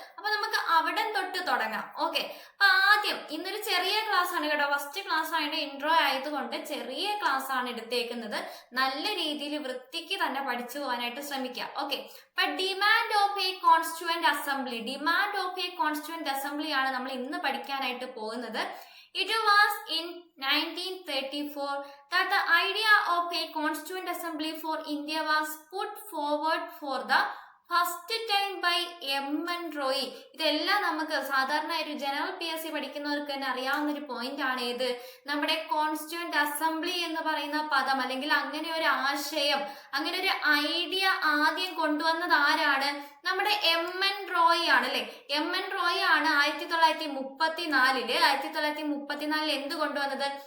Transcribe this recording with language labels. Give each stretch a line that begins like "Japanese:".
Malayalam: അപ്പൊ നമുക്ക് അവിടെ തൊട്ട് തുടങ്ങാം. ഓക്കെ, അപ്പൊ ആദ്യം ഇന്നൊരു ചെറിയ ക്ലാസ് ആണ് കേട്ടോ. ഫസ്റ്റ് ക്ലാസ് ആയിട്ട് ഇൻട്രോ ആയതുകൊണ്ട് ചെറിയ ക്ലാസ് ആണ് എടുത്തേക്കുന്നത്. നല്ല രീതിയിൽ വൃത്തിക്ക് തന്നെ പഠിച്ചു പോകാനായിട്ട് ശ്രമിക്കുക. ഓക്കെ, അപ്പൊ demand of A constituent assembly, demand of A constituent assembly ആണ് നമ്മൾ ഇന്ന് പഠിക്കാനായിട്ട് പോകുന്നത്.
English: It was in 1934 that the idea of a constituent assembly for India was put forward for the first time by M.N. Roy.
Malayalam: ഇതെല്ലാം നമുക്ക് സാധാരണ ഒരു general PSC പഠിക്കുന്നവർക്ക് തന്നെ അറിയാവുന്ന ഒരു പോയിന്റ് ആണ്. ഏത്? നമ്മുടെ കോൺസ്റ്റിറ്റ്യൂവന്റ് അസംബ്ലി എന്ന് പറയുന്ന പദം അല്ലെങ്കിൽ അങ്ങനെ ഒരു ആശയം, അങ്ങനെ ഒരു ഐഡിയ ആദ്യം കൊണ്ടുവന്നത് ആരാണ്? നമ്മുടെ M.N. റോയ് ആണ് അല്ലെ. M.N. റോയ് ആണ് 1934 എന്ത് കൊണ്ടുവന്നത്?